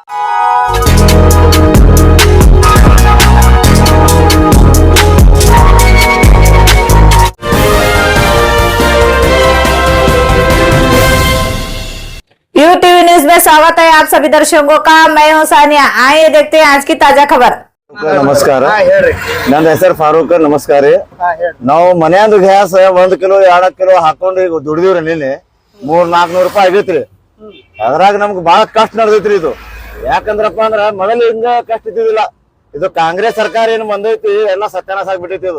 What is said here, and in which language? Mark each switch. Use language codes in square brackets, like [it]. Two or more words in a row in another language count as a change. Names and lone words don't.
[hi] यूटीवी न्यूज में स्वागत है आप सभी दर्शकों का। मैं हूं सानिया। आइए देखते हैं आज की ताजा खबर। [kn] ನಮಸ್ಕಾರ, ನನ್ನ ಹೆಸರು ಫಾರೂಕ್. ನಮಸ್ಕಾರ ರೀ. ನಾವು ಮನ್ಯಾಂದು ಗ್ಯಾಸ್ 1 ಕಿಲೋ 2 ಕಿಲೋ ಹಾಕೊಂಡು ಈಗ ದುಡಿದಿವ್ರಿ. ನಿನ್ನೆ 300-400 ರೂಪಾಯಿ ಆಗೈತ್ರಿ. ಅದ್ರಾಗ ನಮ್ಗೆ ಬಹಳ ಕಷ್ಟ ನಡೆದೈತ್ರಿ ಇದು. ಯಾಕಂದ್ರಪ್ಪ ಅಂದ್ರ ಮೊದಲು ಹಿಂಗ ಕಷ್ಟ ಇದ್ದಿದ್ದಿಲ್ಲ. ಇದು ಕಾಂಗ್ರೆಸ್ ಸರ್ಕಾರ ಏನು ಬಂದೈತಿ ಎಲ್ಲ ಸತ್ಯಾನಾಶ ಆಗ್ಬಿಟ್ಟೈತಿ ಇದು.